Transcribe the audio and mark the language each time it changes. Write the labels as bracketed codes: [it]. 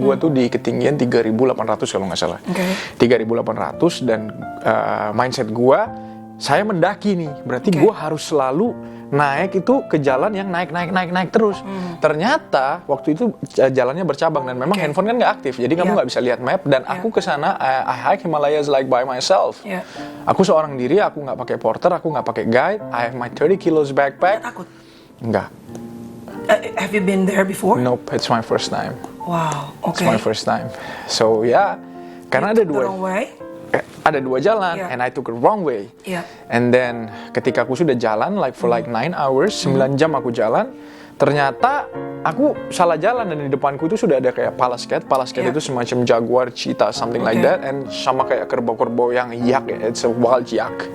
[id] Gue tuh di ketinggian 3.800 kalau nggak salah. 3.800 dan mindset gue, saya mendaki nih. Berarti gue harus selalu naik itu ke jalan yang naik terus. Ternyata waktu itu jalannya bercabang dan memang handphone kan nggak aktif, jadi kamu nggak bisa lihat map. Dan aku ke sana, [en] I hike Himalayas like by myself. [id] Aku seorang diri, aku nggak pakai porter, aku nggak pakai guide. [en] I have my 30 kilos backpack. [id] Takut? Nggak. [en] Have you been there before? Nope, it's my first time. Wow, okay. It's my first time. [id] So karena ada dua. Ada dua jalan, [en] and I took a wrong way. [id] And then ketika aku sudah jalan [en] for 9 hours, [id] 9 jam aku jalan, ternyata aku salah jalan dan di depanku itu sudah ada kayak palasket itu semacam jaguar, cheetah, [en] something like that, [id] and sama kayak kerbau-kerbau yang yak, [en] it's a wild yak.